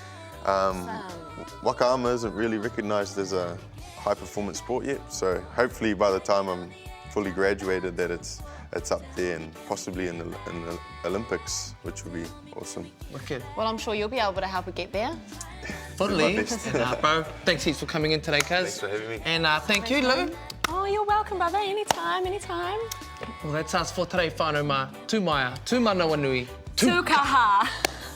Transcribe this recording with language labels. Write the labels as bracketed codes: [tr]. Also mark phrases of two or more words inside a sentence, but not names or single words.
[en] Waka ama isn't really recognised as a high performance sport yet, so hopefully by the time I'm fully graduated that it's up there and possibly in the Olympics, which would be awesome. Wicked. Well, I'm sure you'll be able to help it get there. Fully. Bro, thanks heaps for coming in today, Kaz. Thanks for having me. And thank you, Lou. Oh, you're welcome, brother. Anytime, anytime. Well, that's us for today, [mi] whānau mā. Tū maia, tū mana wanui. Tukaha.